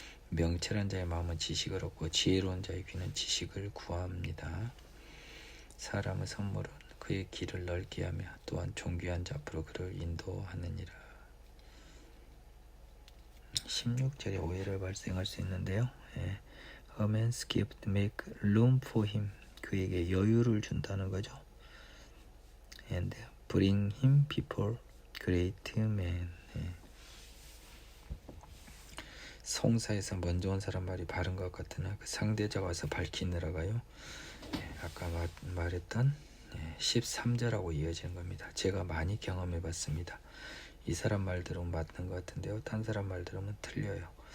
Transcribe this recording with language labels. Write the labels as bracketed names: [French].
[Korean] 명철한 자의 마음은 지식을 얻고 지혜로운 자의 귀는 지식을 구합니다. 사람의 선물은 그의 길을 넓게 하며 또한 존귀한 자 앞으로 그를 인도하느니라. 16절에 오해를 발생할 수 있는데요. [English] A man's gift make room for him. [Korean] 그에게 여유를 준다는 거죠. [English] And bring him before great men. [Korean] 송사에서 먼저 온 사람 말이 바른 것 같으나 그 상대자가 와서 밝히느라가요. 아까 말했던 13절하고 이어지는 겁니다. 제가 많이 경험해 봤습니다. 이 사람 말 들으면 맞는 것 같은데요. 딴 사람 말 들으면 틀려요.